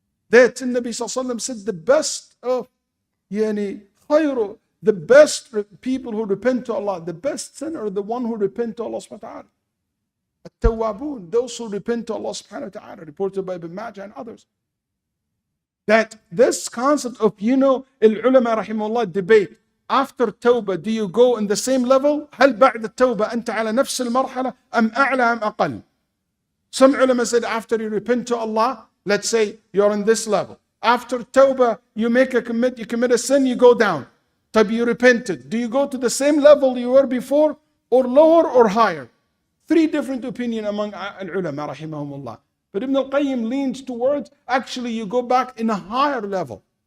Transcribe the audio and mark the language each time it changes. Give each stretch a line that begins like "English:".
English: That the Nabi Sallallahu Alaihi Wasallam said the best of, the best people who repent to Allah, the best sinner, the one who repent to Allah subhanahu wa ta'ala. At-tawwabun, those who repent to Allah subhanahu wa ta'ala, reported by Ibn Majah and others. That this concept of, al-ulama rahimahullah debate, after tawbah, do you go in the same level?
Arabic: هل بعد التوبة أنت على نفس المرحلة أم أعلى أم أقل?
English: Some ulama said after you repent to Allah, let's say you're in this level. After tawbah, you commit a sin, you go down. طب you repented. Do you go to the same level you were before, or lower or higher? Three different opinions among al-ulama rahimahumullah. But Ibn al-Qayyim leans towards, actually you go back in a higher level.